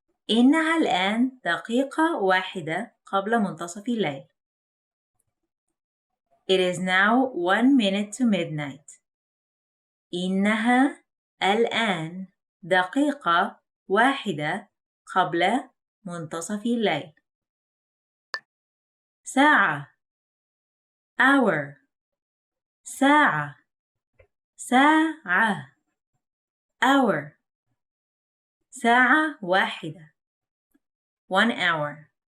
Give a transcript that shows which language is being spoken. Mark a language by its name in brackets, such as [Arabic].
[Arabic] إنها الآن 1 دقيقة قبل منتصف الليل. [English] It is now 1 minute to midnight. [Arabic] إنها الآن 1 دقيقة قبل منتصف الليل. ساعة. [English] hour. [Arabic] ساعة. ساعة. [English] hour. [Arabic] ساعة واحدة. [English] 1 hour.